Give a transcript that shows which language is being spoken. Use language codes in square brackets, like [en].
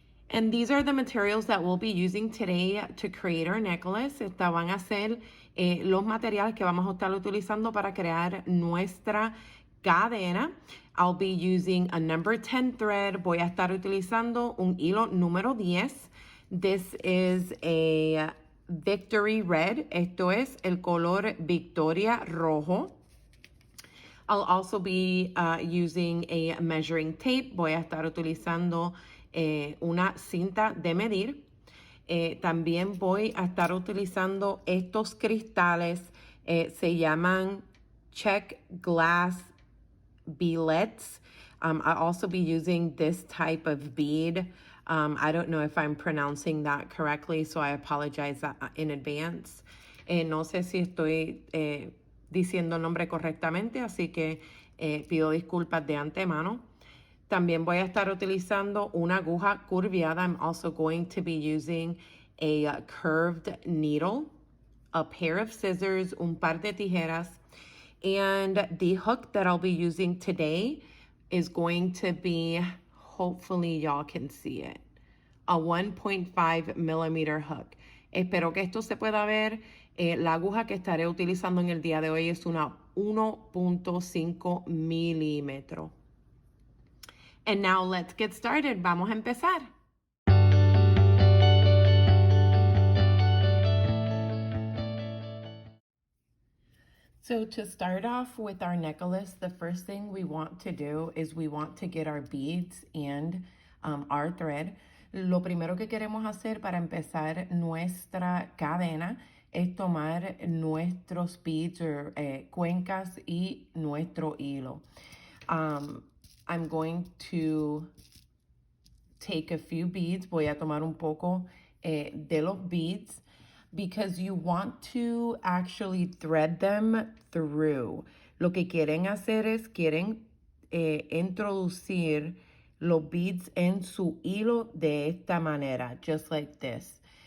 [en] And these are the materials that we'll be using today to create our necklace. [es] Estas van a ser los materiales que vamos a estar utilizando para crear nuestra cadena. [en] I'll be using a number 10 thread. [es] Voy a estar utilizando un hilo número 10. [en] This is a Victory Red. [es] Esto es el color Victoria rojo. [en] I'll also be using a measuring tape. [es] Voy a estar utilizando una cinta de medir. También voy a estar utilizando estos cristales. Se llaman [en] check glass beadlets. I'll also be using this type of bead. I don't know if I'm pronouncing that correctly, so I apologize in advance. [es] No sé si estoy diciendo el nombre correctamente, así que pido disculpas de antemano. También voy a estar utilizando una aguja curviada. [en] I'm also going to be using a curved needle, a pair of scissors, [es] un par de tijeras, [en] and the hook that I'll be using today is going to be, hopefully y'all can see it, a 1.5 millimeter hook. [es] Espero que esto se pueda ver. La aguja que estaré utilizando en el día de hoy es una 1.5 milímetros. [en] And now let's get started. [es] Vamos a empezar. [en] So to start off with our necklace, the first thing we want to do is we want to get our beads and our thread. [es] Lo primero que queremos hacer para empezar nuestra cadena es tomar nuestros beads o cuencas y nuestro hilo. [en] I'm going to take a few beads. [es] Voy a tomar un poco de los beads [en] because you want to actually thread them through. [es] Lo que quieren hacer es quieren introducir los beads en su hilo de esta manera, [en] just like this.